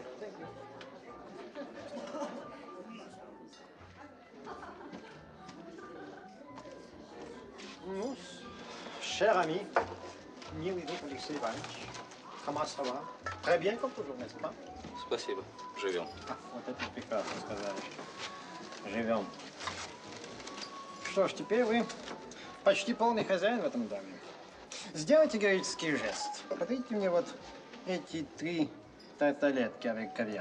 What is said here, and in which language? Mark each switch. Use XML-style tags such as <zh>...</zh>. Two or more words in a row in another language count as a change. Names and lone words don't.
<ru>Ну,</ru> <fr>cher ami,</fr> <ru>милый друг Алексей Иванович,</ru> <fr>comment ça va? Très bien, comme toujours, n'est-ce pas?</fr> <ru>Спасибо. Живем. Вот это прекрасно сказали. Живем. Что ж, теперь вы почти полный хозяин в этом доме. Сделайте героический жест. Подарите мне вот эти 3 тарталетки avec кавьяр.</ru>